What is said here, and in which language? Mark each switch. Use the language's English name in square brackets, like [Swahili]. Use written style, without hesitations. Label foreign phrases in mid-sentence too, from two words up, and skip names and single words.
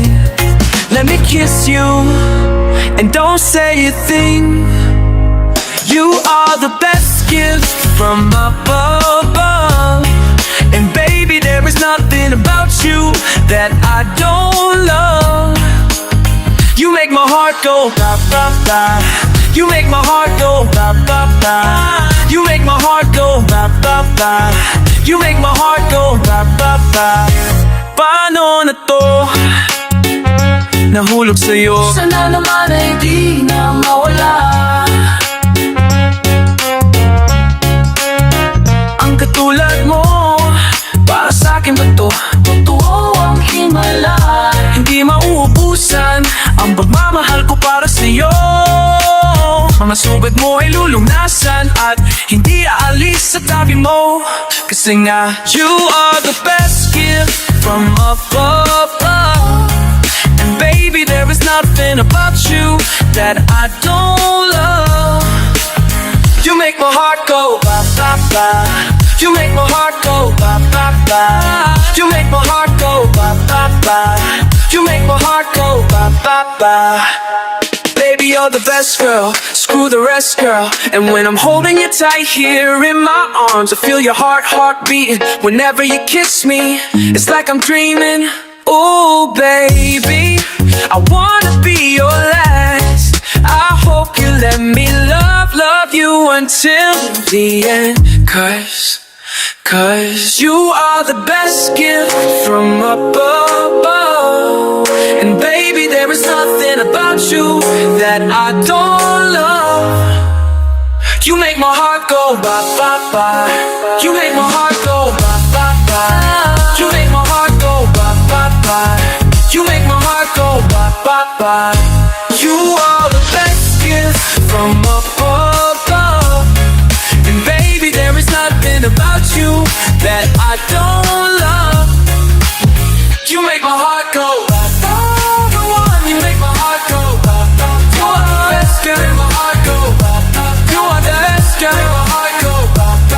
[English] Let me kiss you, and don't say a thing. You are the best gift from above, and baby there is nothing about you that I don't love. You make my heart go ba ba ba. You make my heart go ba ba ba. You make my heart go ba ba ba. You make my heart go ba ba ba. [Filipino] Paano na to? Nahulog sa'yo. Sana naman ay di na mawala Ang katulad mo, para sa'kin ba to? totoo ang himala. Hindi mauubusan ang pagmamahal ko para sa'yo. Mga sugat mo ay lulunasan at hindi aalis sa tabi mo. Kasi nga, [English] you are the best gift from above. And baby, there is nothing about you that I don't love. You make my heart go ba ba ba. You make my heart go ba ba ba. You make my heart go ba ba ba. You make my heart go ba ba ba. Baby, you're the best girl, screw the rest, girl. And when I'm holding you tight here in my arms, I feel your heart beating. Whenever you kiss me, it's like I'm dreaming. Ooh, baby, I wanna be your last. I hope you let me love you until the end. Cause you are the best gift from above. And baby, there is nothing about you that I don't love. You make my heart go ba ba ba. You make my heart go ba ba ba. You make my heart go ba ba ba. You make my heart go ba ba ba. You are the best gift from above. And baby, there is nothing about you that I don't love. You make my heart go ba ba. The one you make my heart go ba ba. You are the best girl. You make my heart go ba ba. You are the best girl. You make my heart go ba ba.